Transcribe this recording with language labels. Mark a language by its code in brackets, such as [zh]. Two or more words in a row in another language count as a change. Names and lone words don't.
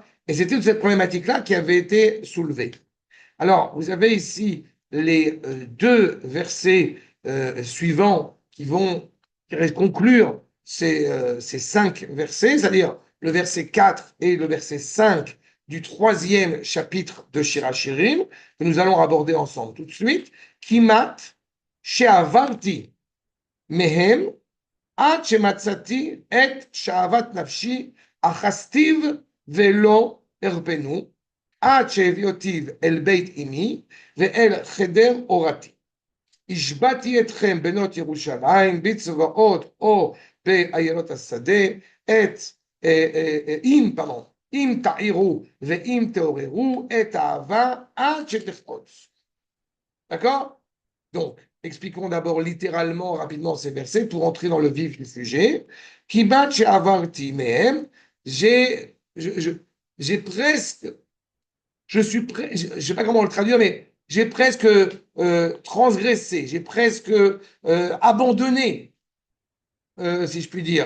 [fr] Et c'était toute cette problématique-là qui avait été soulevée. Alors, vous avez ici les deux versets suivants qui vont conclure ces 5 versets, c'est-à-dire le verset 4 et le verset 5 du troisième chapitre de Shirachirim, que nous allons aborder ensemble tout de suite. [he] כמעט שעברתי מהם עד שמצאתי את שאהבה נפשי אחזתיו ולא ארפנו עד שהביאותיו אל בית אמי ואל חדר אורתי. השבעתי אתכם בנות ירושלים בצבאות או באיילות השדה, אם תעירו ואם תעוררו את האהבה עד שתחפוץ. [fr] D'accord? Donc, expliquons d'abord littéralement, rapidement ces versets pour entrer dans le vif du sujet. [he] כמעט שעברתי מהם, [fr] j'ai presque je ne sais pas comment le traduire, mais j'ai presque transgressé, j'ai presque abandonné, si je puis dire.